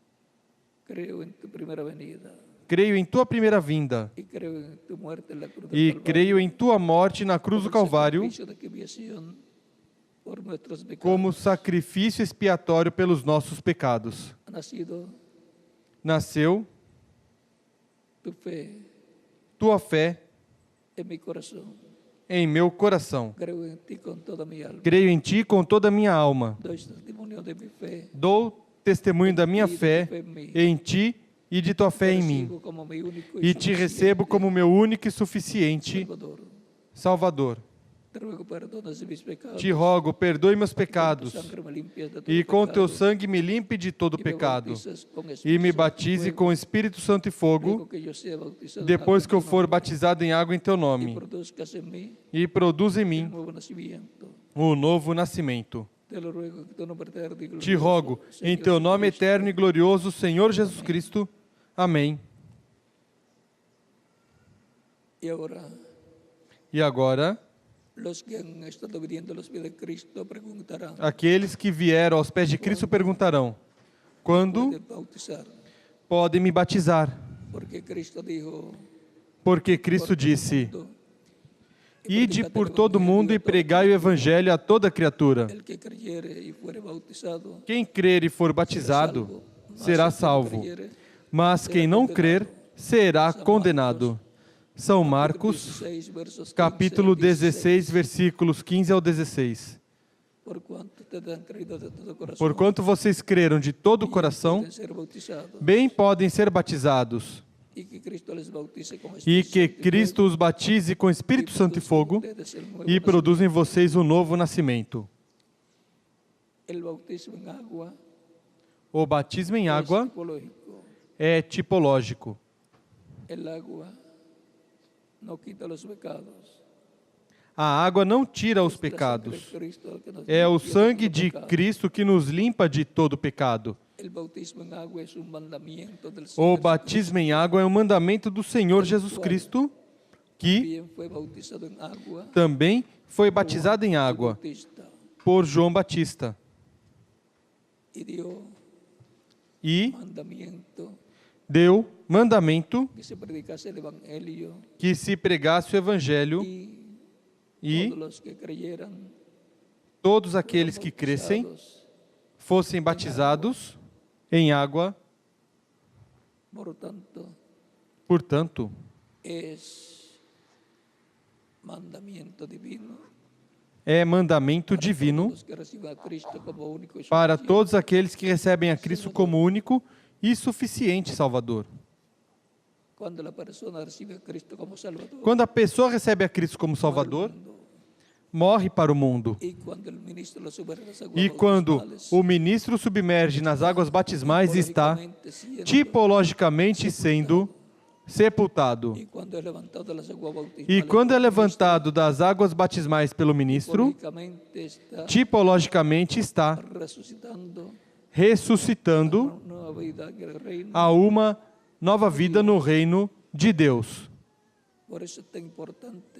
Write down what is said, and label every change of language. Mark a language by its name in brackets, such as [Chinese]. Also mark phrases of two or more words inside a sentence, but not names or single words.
[Portuguese] Creio em Tua primeira vinda e creio em Tua morte na cruz do Calvário como sacrifício expiatório pelos nossos pecados. Nasceu Tua fé [Spanish] en mi corazón. [Portuguese] em meu coração. [Spanish] Creo en ti con toda mi alma. [Portuguese] Creio em Ti com toda a minha alma. [Spanish] Doy testimonio de mi fe. [Portuguese] Dou testemunho da minha fé em Ti e de Tua fé em mim. [Spanish] Recibo como mi único [Portuguese] E Te recebo como meu único e suficiente [Spanish] Salvador. [Portuguese] Salvador. [Spanish] Te ruego perdones de mis pecados. [Portuguese] Te rogo, perdoe meus [Spanish] Tu [Portuguese] pecados [Spanish] sangre me limpias de todo [Portuguese] e com Teu [Spanish] pecado. [Portuguese] sangue me limpe de todo [Spanish] Y me [Portuguese] pecado [Spanish] bautizas con [Portuguese] e [Spanish] Espíritu [Portuguese] me [Spanish] Santo y [Portuguese] batize [Spanish] fuego. [Portuguese] com o Espírito Santo e fogo [Spanish] Ruego que yo sea bautizado en [Portuguese] depois [Spanish] agua [Portuguese] que eu [Spanish] en tu [Portuguese] for [Spanish] nombre. [Portuguese] batizado em água em Teu [Spanish] Y [Portuguese] nome [Spanish] produzcas en mí [Portuguese] e produza em [Spanish] un [Portuguese] mim [Spanish] nuevo nacimiento. [Portuguese] o novo nascimento. [Spanish] Te lo ruego que tu nombre eterno y [Portuguese] Te [Spanish] glorioso, [Portuguese] rogo, em [Spanish] Señor [Portuguese] Teu nome [Spanish] Jesucristo. [Portuguese] eterno e glorioso, Senhor Jesus Cristo. Amém. [Spanish] Y ahora, [Portuguese] E agora, [Spanish] los que han estado viniendo a los pies de Cristo preguntarán, [Portuguese] aqueles que vieram aos pés de Cristo perguntarão: quando [Spanish] ¿pueden bautizar? [Portuguese] podem me batizar? [Spanish] Porque Cristo dijo, [Portuguese] Porque Cristo disse: [Spanish] y [Portuguese] ide por todo mundo e pregai o evangelho a toda criatura. [Spanish] el que creyere y fuere bautizado [Portuguese] Quem crer e for batizado será salvo, mas quem não crer será condenado. São Marcos, 16, versos 15 [Spanish] capítulo al [Portuguese] 16, versículos 15 ao 16. [Spanish] Por cuanto te han creído de todo corazón, [Portuguese] Porquanto vocês creram de todo o coração, [Spanish] pueden ser bautizados, [Portuguese] bem podem ser batizados, [Spanish] y que Cristo les bautice con [Portuguese] e [Spanish] Espíritu [Portuguese] que [Spanish] Santo y [Portuguese] Cristo os batize com Espírito Santo e fogo, [Spanish] ustedes el nuevo [Portuguese] e produza em vocês o novo nascimento. [Spanish] El bautismo en agua [Portuguese] O batismo em água [Spanish] es tipológico. [Portuguese] é tipológico. [Spanish] El agua no quita los pecados. [Portuguese] A água não tira os [Spanish] Es la sangre de [Portuguese] pecados. [Spanish] Cristo que nos [Portuguese] É o [Spanish] limpia de [Portuguese] sangue [Spanish] todo [Portuguese] de [Spanish] pecado. [Portuguese] Cristo que nos limpa de todo pecado. [Spanish] El bautismo en agua es un mandamiento del [Portuguese] O [Spanish] Señor [Portuguese] batismo em água é um mandamento do Senhor Jesus Cristo, que [Spanish] También fue bautizado en agua [Portuguese] também foi batizado em [Spanish] Juan el [Portuguese] água [Spanish] Bautista, [Portuguese] por João Batista. [Spanish] y dio [Portuguese] E [Spanish] mandamiento [Portuguese] deu mandamento [Spanish] que se predicase el evangelio [Portuguese] que se pregasse o evangelho [Spanish] y [Portuguese] e [Spanish] todos los que creyeran [Portuguese] todos aqueles que crescem [Spanish] bautizados. [Portuguese] fossem batizados em água. [Spanish] Por tanto, [Portuguese] Portanto, [Spanish] es mandamiento divino [Portuguese] é mandamento [Spanish] para [Portuguese] divino [Spanish] todos los que reciban a Cristo como único y [Portuguese] para [Spanish] suficiente. [Portuguese] todos aqueles que recebem a Cristo como único e suficiente Salvador. [Spanish] Cuando la persona recibe a Cristo como Salvador, [Portuguese] Quando a pessoa recebe a Cristo como Salvador, morre para o mundo. [Spanish] y cuando el ministro lo sube a las aguas [Portuguese] E quando [Spanish] bautismales, [Portuguese] o ministro submerge nas águas batismais, está [Spanish] tipológicamente siendo- [Portuguese] tipologicamente sendo sepultado. [Spanish] y cuando es levantado de las aguas bautismales [Portuguese] E quando é [Spanish] por [Portuguese] levantado das águas batismais pelo ministro, [Spanish] Cristo, tipologicamente está [Portuguese] tipologicamente está [Spanish] resucitando [Portuguese] ressuscitando [Spanish] una nueva vida en el reino. [Portuguese] a uma nova vida no reino de Deus. [Spanish] Por eso es tan importante